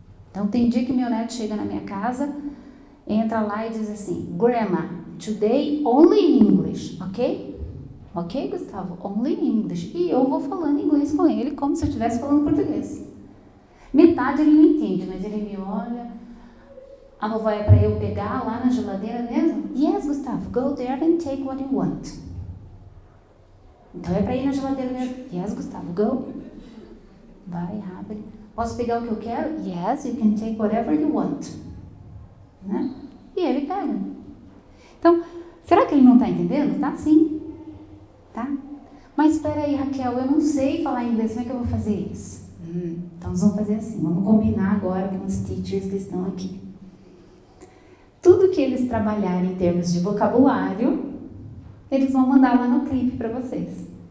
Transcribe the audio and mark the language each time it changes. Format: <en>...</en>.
<pt>Então tem dia que meu neto chega na minha casa, entra lá e diz assim,</pt> <en>Grandma, today only English, ok? Ok, Gustavo? Only English.</en> <pt>E eu vou falando inglês com ele, como se eu estivesse falando português. Metade ele não entende, mas ele me olha. A vovó é para eu pegar lá na geladeira mesmo?</pt> <en>Yes, Gustavo, go there and take what you want.</en> <pt>Então é para ir na geladeira mesmo?</pt> <en>Yes, Gustavo, go.</en> <pt>Vai, abre. Posso pegar o que eu quero?</pt> <en>Yes, you can take whatever you want.</en> <pt>Né? E ele pega. Então, será que ele não está entendendo? Tá sim. Tá? Mas espera aí, Raquel, eu não sei falar inglês, como é que eu vou fazer isso? Então nós vamos fazer assim, vamos combinar agora com os teachers que estão aqui. Tudo que eles trabalharem em termos de vocabulário, eles vão mandar lá no clipe para vocês.</pt>